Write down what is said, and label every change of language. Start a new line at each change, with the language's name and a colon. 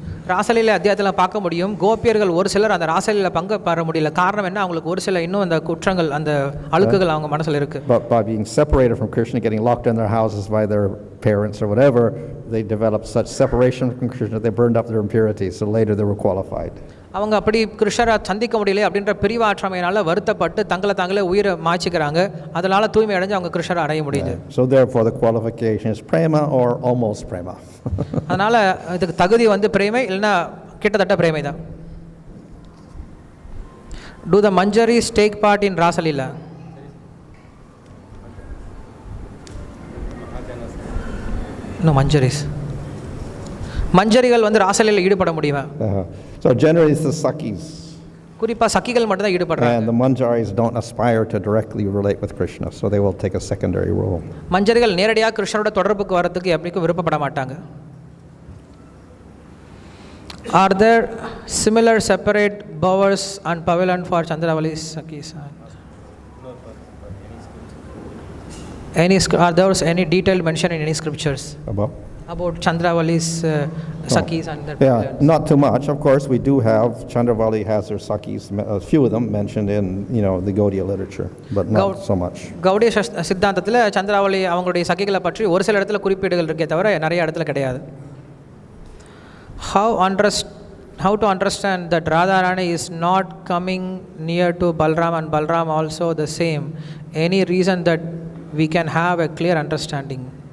Tamil: ராசலீலை அத்தியாயத்தில் பார்க்க முடியும், கோபியர்கள் ஒரு சிலர் அந்த ராசலீலை பங்கு பெற முடியல. காரணம் என்ன? அவங்களுக்கு ஒரு சில இன்னும் அந்த குற்றங்கள், அந்த அழுக்குகள் அவங்க மனசில் இருக்கு.
English: But by being separated from Krishna, getting locked in their houses by their parents or whatever, they developed such separation from Krishna that they burned up their impurities, so later they were qualified.
Tamil: அவங்க அப்படி கிருஷ்ணரை சந்திக்க முடியல அப்படின்ற பிரிவாற்றமையினால வருத்தப்பட்டு தங்களை தாங்களே உயிரை மாய்ச்சிக்கிறாங்க. அதனால தூய்மை அடைஞ்சு அவங்க கிருஷ்ணரை அடைய முடியுது.
English: So therefore the qualification is prema or almost prema.
Tamil: அதனால இதுக்கு தகுதி வந்து பிரேமை இல்லைன்னா கிட்டத்தட்ட பிரேமை தான்.
English: Do the Manjaris take part in Rasalila?
Tamil: No, Manjaris. மஞ்சரிகள் வந்து ராசலீலையில் ஈடுபட முடியுமா?
English: So generally it's the Sakis.
Tamil: குறிப்பாக சக்கிகள் மட்டும் தான் ஈடுபடுறாங்க.
English: And the Manjaris don't aspire to directly relate with Krishna, so they will take a secondary role.
Tamil: மஞ்சரிகள் நேரடியாக கிருஷ்ணரோட தொடர்புக்கு வரதுக்கு எப்படிக்கும் விருப்பப்பட மாட்டாங்க.
English: Are there similar separate bowers and pavilion for Chandravali's Sakis? Are there any detailed mention in any scriptures about Chandravali's Sakis and their pavilions? Not too much. Of course, we do have Chandravali has their Sakis, a few of them mentioned in the Gaudiya literature, but not so much.
Tamil: Gaudiya சித்தாந்தத்தில் சந்திராவளி அவங்களுடைய சகிகளை பற்றி ஒரு சில இடத்துல குறிப்பீடுகள் இருக்கே தவிர நிறைய இடத்துல கிடையாது.
English: How to understand that Radharani is not coming near to Balram and Balram also the same? Any reason that we can have a clear understanding?